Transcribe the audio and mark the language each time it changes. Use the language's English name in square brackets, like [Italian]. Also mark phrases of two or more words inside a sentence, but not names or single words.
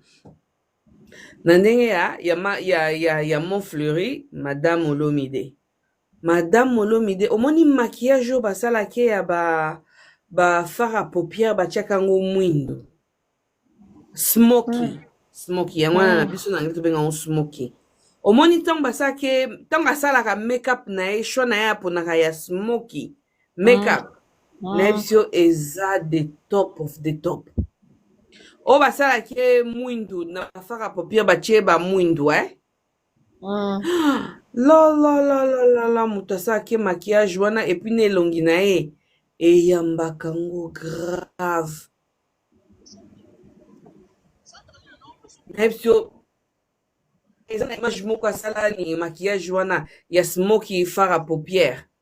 [Lingala] Na ndenge ya Montfleury madame Olomide. Madame Olomide omoni maquillage o basala ke ya ba [French] fard à paupières [Lingala] batiaka ngo mwindo. Smoky yango na biso na ngito benga smoky. Omoni tang basalaka make-up na ye show na ye aponaka ya [English] smoky make-up [Lingala] na biso eza [English] the top of the top. [Lingala] O basalaki mwindu na [French] fard à paupières [Lingala] batie ba mwindu la moto asalaki maquillage wana epuis na elongi na ye eyambaka ngo grave. Nepsio eza na image moko asala ni maquillage wana ya smoky [French] fard à paupières.